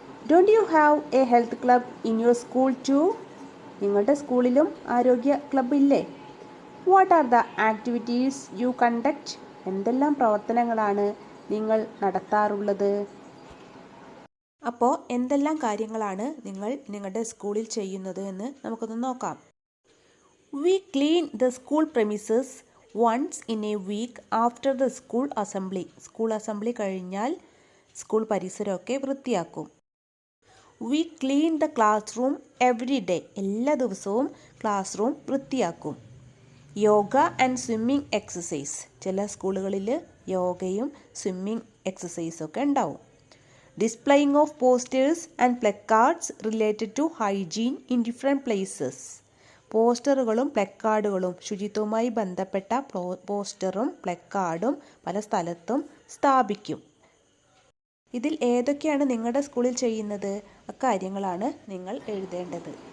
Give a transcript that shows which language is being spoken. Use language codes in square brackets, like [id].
[en] Don't you have a health club in your school too? [ml] നിങ്ങളുടെ സ്കൂളിലും ആരോഗ്യ club ഇല്ലേ? [en] What are the activities you conduct? [ml] എന്തെല്ലാം പ്രവർത്തനങ്ങളാണ് നിങ്ങൾ നടത്താറുള്ളത്? അപ്പോൾ എന്തെല്ലാം കാര്യങ്ങളാണ് നിങ്ങൾ നിങ്ങളുടെ സ്കൂളിൽ ചെയ്യുന്നത് എന്ന് നമുക്കൊന്ന് നോക്കാം. [en] We clean the school premises once in a week after the school assembly. [ml] School assembly കഴിഞ്ഞാൽ സ്കൂൾ പരിസരമൊക്കെ വൃത്തിയാക്കും. [en] We clean the classroom every day. [ml] എല്ലാ ദിവസവും ക്ലാസ് റൂം വൃത്തിയാക്കും. [en] Yoga and swimming exercise. [ml] ചില സ്കൂളുകളിൽ യോഗയും സ്വിമ്മിംഗ് എക്സസൈസൊക്കെ ഉണ്ടാവും. [en] Displaying of posters and placards related to hygiene in different places. [ml] പോസ്റ്ററുകളും പ്ലക്കാർഡുകളും, ശുചിത്വവുമായി ബന്ധപ്പെട്ട പോസ്റ്ററും പ്ലക്കാർഡും പല സ്ഥലത്തും സ്ഥാപിക്കും. ഇതിൽ ഏതൊക്കെയാണ് നിങ്ങളുടെ സ്കൂളിൽ ചെയ്യുന്നത്? അക്കാര്യങ്ങളാണ് നിങ്ങൾ എഴുതേണ്ടത്.